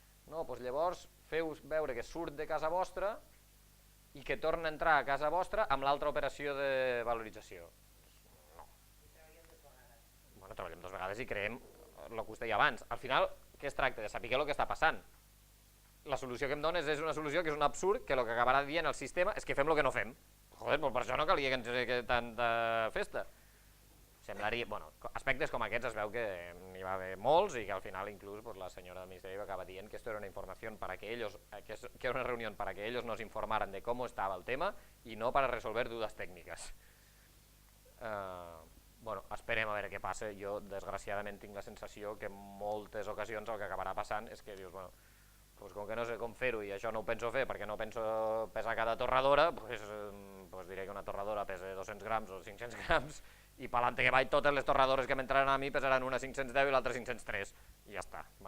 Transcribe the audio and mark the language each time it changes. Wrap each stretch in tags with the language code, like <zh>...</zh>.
<ca>Llavors feu veure que surt de casa vostra i que torna a entrar a casa vostra amb l'altra operació de valorització. No. Treballem 2 vegades i creem el que us deia abans. Al final, què es tracta? De saber el que està passant. La solució que em dones és una solució que és un absurd, que el que acabarà dient el sistema és que fem el que no fem. Joder, per això no calia que tanta festa. Semblaria, aspectes com aquests es veu que n'hi va haver molts i que al final inclús la senyora del Ministeri acaba dient que</ca> <es>esto era una información para que ellos, que era una reunión para que ellos nos informaran de cómo estaba el tema y no para resolver dudas técnicas.</es> <ca>Esperem a veure què passa. Jo desgraciadament tinc la sensació que en moltes ocasions el que acabarà passant és que dius, com que no sé com fer-ho i això no ho penso fer perquè no penso pesar cada torradora, diré que una torradora pesa 200 grams o 500 grams i pelante que vaig totes les torradores que m'entraran a mi pesaran una 510 i l'altra 503 i ja està.</ca>